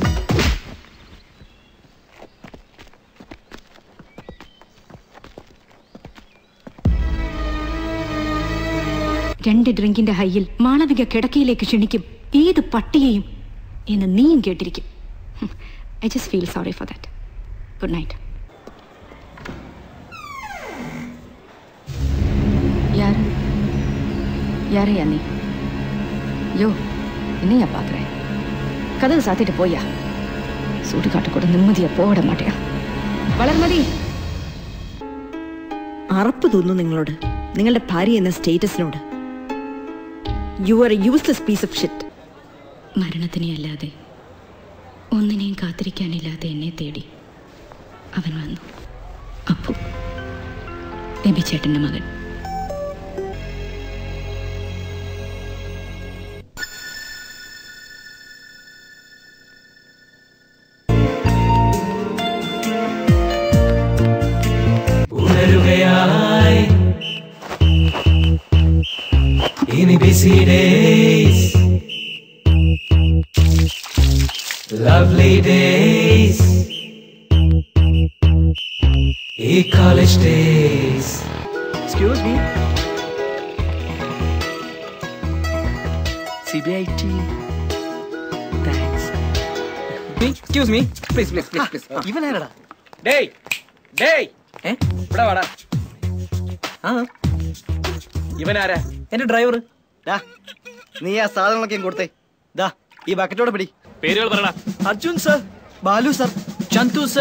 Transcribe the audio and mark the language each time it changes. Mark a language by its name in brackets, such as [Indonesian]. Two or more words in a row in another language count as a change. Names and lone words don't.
[Malayalam] രണ്ട് ഡ്രിങ്കിന്റെ ഹൈയിൽ മാളവിക കിടക്കയിലേക്ക് ക്ഷണിക്കും ഏത് പട്ടിയെയും എന്ന് നീയും കേട്ടിരിക്കും. [English] I just feel sorry for that. Good night. [Tamil] யாரையா நீ? யோ, என்னையா பாக்குறேன்? கதவு சாத்திட்டு போயா. சூடு காட்டு கூட நிம்மதியா போட மாட்டேன். வளர்மதி, [Malayalam] അറപ്പ് തോന്നുന്നു നിങ്ങളോട്, നിങ്ങളുടെ ഭാര്യ എന്ന സ്റ്റേറ്റസിനോട്. [English] you are a useless piece of shit. [Malayalam] മരണത്തിനെ അല്ലാതെ ഒന്നിനെയും കാത്തിരിക്കാനില്ലാതെ എന്നെ തേടി അവൻ വന്നു. അപ്പു, ബേബിച്ചേട്ടന്റെ മകൻ. ഉണരുകയായി ഇനി [English] busy days, lovely days, ഈ college days. Excuse me. CBIT. Thanks. Excuse me. Please. [Malayalam] ഇവൻ ആരടാ? ഡേയ്. ഇവിടെ വാടാ. ഇവൻ ആരാ? എന്റെ ഡ്രൈവർ. നീ ആ സാധനങ്ങളൊക്കെ കൊടുത്തേ. ദാ ഈ ബക്കറ്റോടെ പിടി. പേരുകൾ പറയടാ. അർജുൻ സർ, ബാലു സർ, ചന്തു സർ,